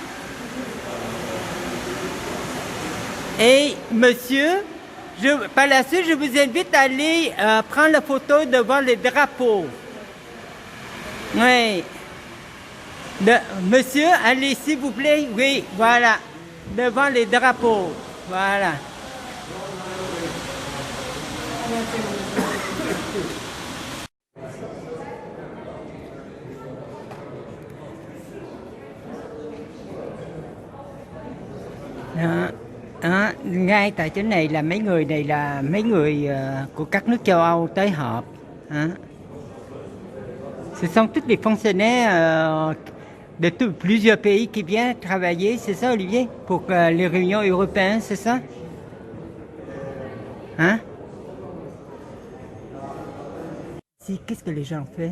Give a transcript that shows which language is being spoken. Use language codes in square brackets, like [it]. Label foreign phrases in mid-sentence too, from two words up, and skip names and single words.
[fr] Et monsieur, par la suite, je vous invite à aller prendre la photo devant les drapeaux. Oui. Monsieur, allez s'il vous plaît. Oui, voilà. Devant les drapeaux. Voilà. [vi] Ngay tại chỗ này là mấy người này là mấy người của các nước châu Âu tới họp. [fr] Ce sont tous les fonctionnaires de plusieurs pays qui viennent travailler, c'est ça Olivier? Pour les réunions européennes, c'est ça? Hein? Si, qu'est-ce que les gens font?